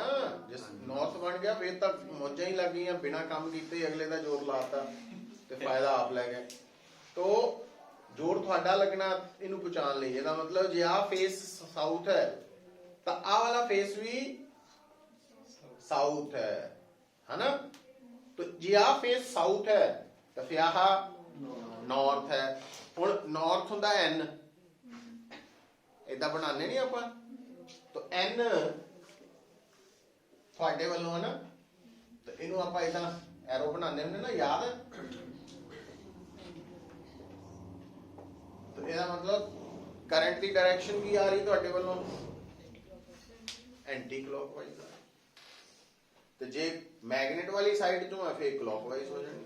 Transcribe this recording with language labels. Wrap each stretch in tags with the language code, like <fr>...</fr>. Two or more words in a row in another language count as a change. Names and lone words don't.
<pa>ਜੇ ਨਾਰਥ ਬਣ ਗਿਆ ਫਿਰ ਤਾਂ ਮੌਜਾਂ ਹੀ ਲੱਗ ਗਈਆਂ, ਬਿਨਾਂ ਕੰਮ ਕੀਤੇ ਅਗਲੇ ਦਾ ਜ਼ੋਰ ਲਾਤਾ ਤੇ ਫਾਇਦਾ ਆਪ ਲੈ ਗਏ। ਤੋ ਜ਼ੋਰ ਤੁਹਾਡਾ ਲੱਗਣਾ ਇਹਨੂੰ ਪਹੁੰਚਾਉਣ ਲਈ। ਇਹਦਾ ਮਤਲਬ ਜੇ ਆਹ</pa> <en>face south</en> <pa>ਹੈ ਤਾਂ ਆਹ ਵਾਲਾ ਫੇਸ ਵੀ ਸਾਊਥ ਹੈ ਨਾ। ਤੋ ਜੇ ਆ</pa> <en>face south</en> <pa>ਹੈ ਤੋ ਫਿਰ ਆਹ ਨੌਰਥ ਹੈ। ਹੁਣ ਨੌਰਥ ਹੁੰਦਾ ਐਨ, ਇਦਾਂ ਬਣਾਨੇ ਨਹੀਂ ਆਪਾਂ, ਤੋ ਐਨ ਤੁਹਾਡੇ ਵੱਲੋਂ ਹੈ ਨਾ, ਤੋ ਇਨੂੰ ਆਪਾਂ ਇਦਾਂ ਐਰੋ ਬਣਾਨੇ ਹੁੰਦੇ ਨਾ, ਯਾਦ ਹੈ। ਤੋ ਇਹਦਾ ਮਤਲਬ ਕਰੰਟ ਕੀ ਡਾਇਰੈਕਸ਼ਨ ਕੀ ਆ ਰਹੀ ਤੁਹਾਡੇ ਵੱਲੋਂ</pa> <en>anti clockwise.</en> <pa>ਤੋ ਜੇ ਮੈਗਨੈਟ ਵਾਲੀ ਸਾਈਡ ਚੋਂ ਹੈ ਫਿਰ ਕਲੌਕਵਾਈਜ਼ ਹੋ ਜਾਣੀ।</pa>